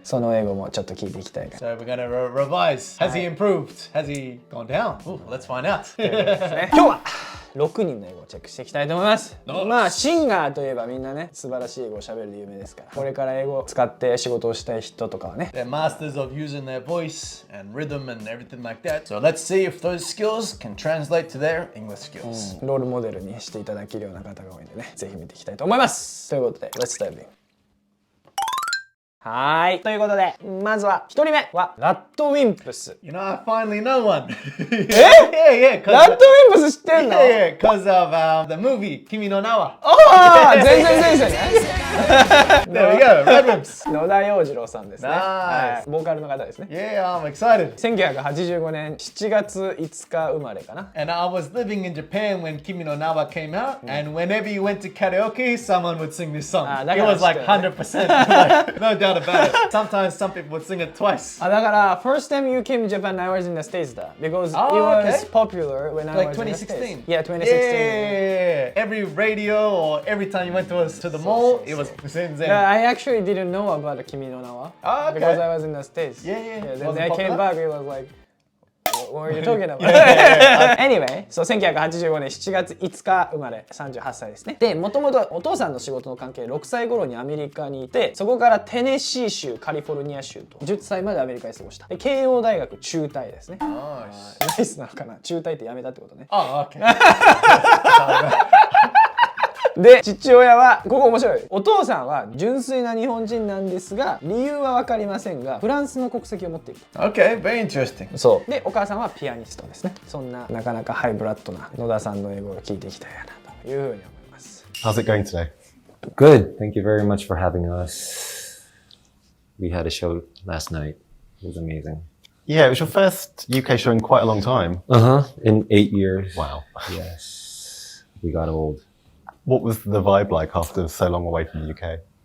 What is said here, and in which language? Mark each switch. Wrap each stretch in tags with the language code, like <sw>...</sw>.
<ja>その英語もちょっと聞いていきたいか</ja> <en>So we're gonna revise. Has he improved? Has he gone down? Ooh, let's find out.</en> <ja>ら。今日は6人の英語をチェックしていきたいと思います。まあシンガーといえばみんなね、素晴らしい英語を喋るで有名ですから、これから英語を使って仕事をしたい人とかはね、</ja> <en>They're masters of using their voice and rhythm and everything like that. So let's see if those skills can translate to their English skills.</en> <ja>ロールモデルにしていただけるような方が多いんでね、ぜひ見ていきたいと思います。ということで、</ja> <en>Let's dive in。</en> <ja>はい。ということで、まずは1人目はラッドウィンプス。</ja> <en>You know, I finally know one.</en> <ja>え</ja> <en>Yeah, yeah.</en> <ja>ラッドウィンプス知ってんの？</ja> <en>Yeah, because of the movie, Kimi no Na wa.</en> <ja>ああ、全然先生ね。</ja> <en>There we go, Red Ribs.</en> <ja>野田洋次郎さんですね。</ja> <en>Nice.</en> <ja>はい、ボーカルの方ですね。</ja> <en>Yeah, I'm excited.</en> <ja>1985年7月5日生まれかな。</ja> <en>And I was living in Japan when Kimi no Na wa came out, and whenever you went to karaoke, someone would sing this song. It was like 100%, like, no doubt about it. Sometimes some people would sing it twice.</en> <ja>あ、だから、</ja> <en>first time you came to Japan, I was in the States</en> <ja>だ。</ja> <en>Because it was popular when I was in the States. Yeah, 2016. Yeah, every radio or every time you went to the mall, it was Zenzen. Yeah, I actually didn't know about Kimi no Na wa. Oh, okay. Because I was in the States. Yeah. Then I came back, it was like, what are you talking about?</en> <ja>Anyway, so 1985年7月5日生まれ、38歳ですね。で、もともとお父さんの仕事の関係で6歳頃にアメリカにいて、そこからテネシー州、カリフォルニア州と10歳までアメリカに過ごした。で、慶応大学中退ですね。ナイスなのかな？中退ってやめたってことね。</ja> <en>Oh, okay.</en> <ja>で、父親は、ここ面白い。お父さんは純粋な日本人なんですが、理由は分かりませんが、フランスの国籍を持っていると。</ja> <en>Okay, very interesting.</en> <ja>そう。で、お母さんはピアニストですね。そんな、なかなかハイブラッドな野田さんの英語を聞いていきたいなというふうに思います。</ja> <en>How's it going today? Good. Thank you very much for having us. We had a show last night. It was amazing. Yeah, it was your first UK show in quite a long time. In 8 years. Wow. Yes. We got old. What was the vibe like after so long away from the UK?</en>